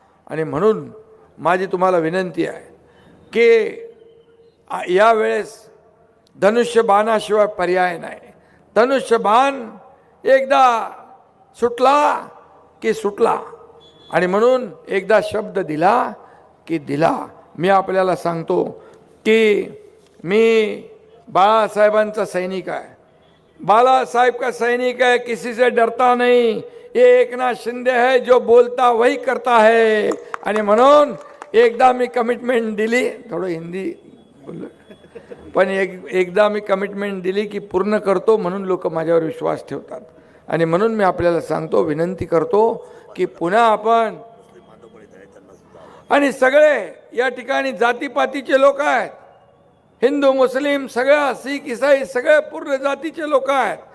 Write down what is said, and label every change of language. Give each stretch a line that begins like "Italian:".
Marathi: आणि म्हणून माझी तुम्हाला विनंती आहे की यावेळेस धनुष्यबाणाशिवाय पर्याय नाही. धनुष्यबाण एकदा सुटला की सुटला. आणि म्हणून एकदा शब्द दिला की दिला. मी आपल्याला सांगतो की मी बाळासाहेबांचा सैनिक आहे.
Hindi: बालासाहेब का सैनिक है, किसी से डरता नहीं. ये एकनाथ शिंदे है जो बोलता वही करता है.
Marathi: आणि म्हणून एकदा मी कमिटमेंट दिली, थोडं हिंदी बोललो, पण एकदा मी कमिटमेंट दिली की पूर्ण करतो. म्हणून लोक माझ्यावर विश्वास ठेवतात. आणि म्हणून मी आपल्याला सांगतो, विनंती करतो की पुन्हा आपण, आणि सगळे या ठिकाणी जातीपातीचे लोक आहेत, हिंदू मुस्लिम सगळ्या, शीख ईसाई सगळे पूर्ण जातीचे लोक आहेत.